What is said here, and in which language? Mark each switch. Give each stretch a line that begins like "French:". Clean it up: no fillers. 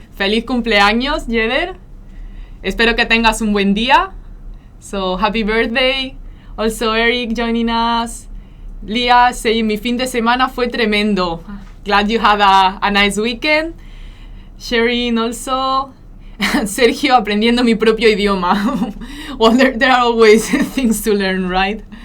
Spanish: Feliz cumpleaños, Jeder. Espero que tengas un buen día.
English: So, happy birthday. Also, Eric joining us. Leah saying,
Spanish: mi fin de semana fue tremendo.
English: Glad you had a nice weekend. Sharing also.
Spanish: Sergio, aprendiendo mi propio idioma.
English: Well, there are always things to learn, right?